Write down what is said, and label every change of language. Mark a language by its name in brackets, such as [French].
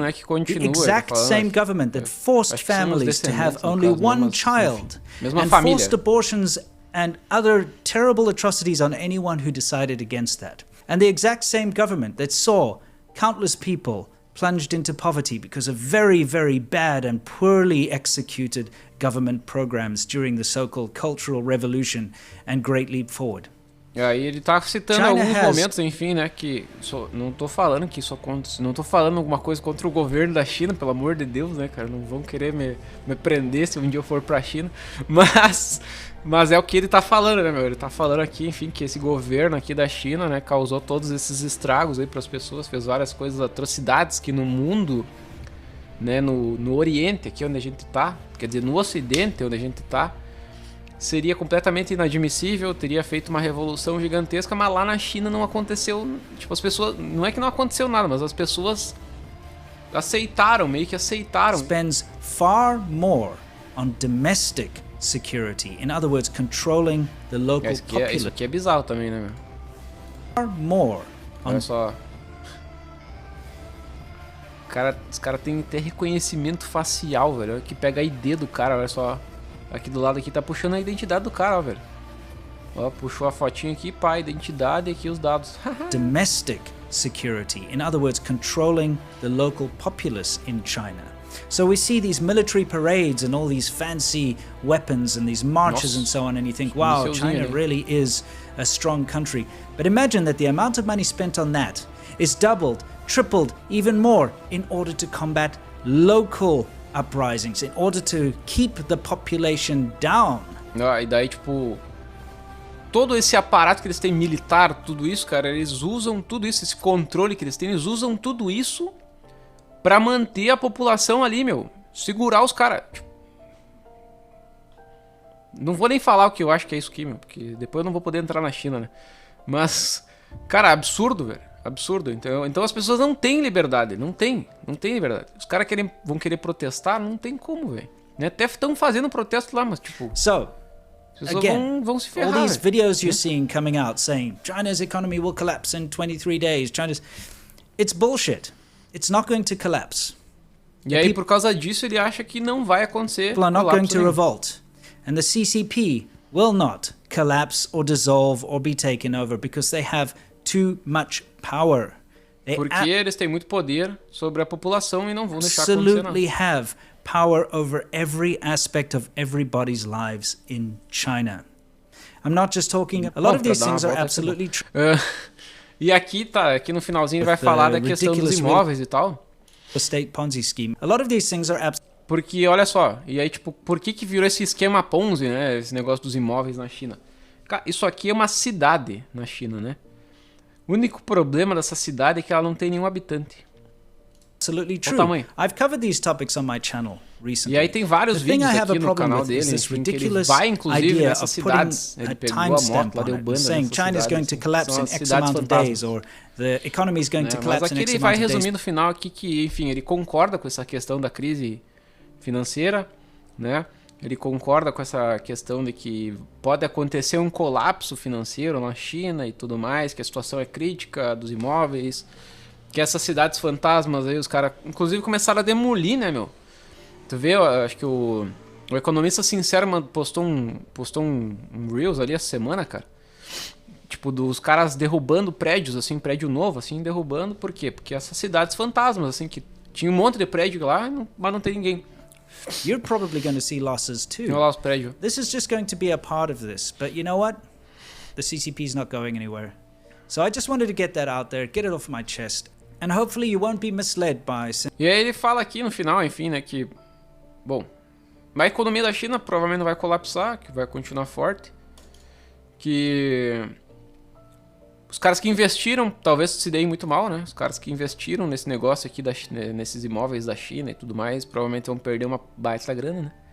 [English] The exact same government that forced families to have only one child and forced abortions and other terrible atrocities on anyone who decided against that. And the exact same government that saw countless people plunged into poverty because of very, very bad and poorly executed government programs during the so-called Cultural Revolution and Great Leap Forward. [Portuguese] E aí ele tá citando alguns momentos, enfim, né, que não tô falando que isso acontece, não tô falando alguma coisa contra o governo da China, pelo amor de Deus, né, cara, não vão querer me prender se um dia eu for pra China, mas é o que ele tá falando, né, meu, ele tá falando aqui, enfim, que esse governo aqui da China, né, causou todos esses estragos aí pras pessoas, fez várias coisas, atrocidades que no mundo, né, no Oriente, aqui onde a gente tá, quer dizer, no Ocidente onde a gente tá, seria completamente inadmissível, teria feito uma revolução gigantesca, mas lá na China não aconteceu, tipo, as pessoas, não é que não aconteceu nada, mas as pessoas aceitaram, meio que aceitaram. [English] Spends far more on domestic security, in other words, controlling the local population. [Portuguese] Isso aqui é bizarro também, né, meu? Far more. Olha só. Os caras têm até reconhecimento facial, velho, que pega a ID do cara, olha só. Aqui do lado aqui tá puxando a identidade do cara, ó, velho. Ó, puxou a fotinha aqui, pá, identidade e aqui os dados. [English] Domestic security, in other words, controlling the local populace in China. So we see these military parades and all these fancy weapons and these marches and so on, and you think, wow, China really is a strong country. But imagine that the amount of money spent on that is doubled, tripled, even more in order to combat local uprisings, in order to keep the population down. [Portuguese] E daí, tipo, todo esse aparato que eles têm militar, tudo isso, cara, eles usam tudo isso, esse controle que eles têm, eles usam tudo isso pra manter a população ali, meu. Segurar os caras. Tipo, não vou nem falar o que eu acho que é isso aqui, meu, porque depois eu não vou poder entrar na China, né? Mas, cara, absurdo, velho. Absurdo. Então as pessoas não têm liberdade. Não tem liberdade. Os caras vão querer protestar, não tem como, velho. Né? Até estão fazendo protesto lá, mas tipo... [English] So, again, [Portuguese] vão se ferrar, [English] all these videos you're seeing coming out saying China's economy will collapse in 23 days. It's bullshit. It's not going to collapse. [Portuguese] E aí, por causa disso, ele acha que não vai acontecer. [English] People are not going to revolt. And the CCP will not collapse or dissolve or be taken over because they have too much power. [Portuguese] Porque eles têm muito poder sobre a população e não vão deixar acontecer nada. [English] Absolutely have power over every aspect of everybody's lives in China. I'm not just talking... A lot of these things are absolutely true. [Portuguese] E aqui no finalzinho ele vai falar da questão dos imóveis e tal. [English] State Ponzi scheme. A lot of these things are [Portuguese] Porque, olha só, e aí tipo, por que virou esse esquema Ponzi, né? Esse negócio dos imóveis na China. Cara, isso aqui é uma cidade na China, né? O único problema dessa cidade é que ela não tem nenhum habitante. [English] Absolutely true. [Portuguese] O tamanho. [English] I've covered these topics on my channel recently. [Portuguese] E aí tem vários vídeos aqui no canal dele, enfim, que ele vai inclusive nessas cidades. Ele pegou a moto lá, deu banda [English] saying China's going to collapse in X amount of days, or the economy is going to collapse in X amount of days. [Portuguese] Mas aqui ele vai resumir no final aqui que, enfim, ele concorda com essa questão da crise financeira, né? Ele concorda com essa questão de que pode acontecer um colapso financeiro na China e tudo mais, que a situação é crítica dos imóveis, que essas cidades fantasmas aí, os caras, inclusive, começaram a demolir, né, meu? Tu vê, eu acho que o Economista Sincero postou um Reels ali essa semana, cara. Tipo, dos caras derrubando prédios, assim, prédio novo, assim, derrubando. Por quê? Porque essas cidades fantasmas, assim, que tinha um monte de prédio lá, mas não tem ninguém. [English] You're probably going to see losses too. This is just going to be a part of this. But you know what? The CCP is not going anywhere. So I just wanted to get that out there, get it off my chest. And hopefully you won't be misled by... [Portuguese] E aí ele fala aqui no final, enfim, né, que... Bom, a economia da China provavelmente não vai colapsar, que vai continuar forte. Que... Os caras que investiram, talvez se deem muito mal, né? Os caras que investiram nesse negócio aqui, nesses imóveis da China e tudo mais, provavelmente vão perder uma baita grana, né?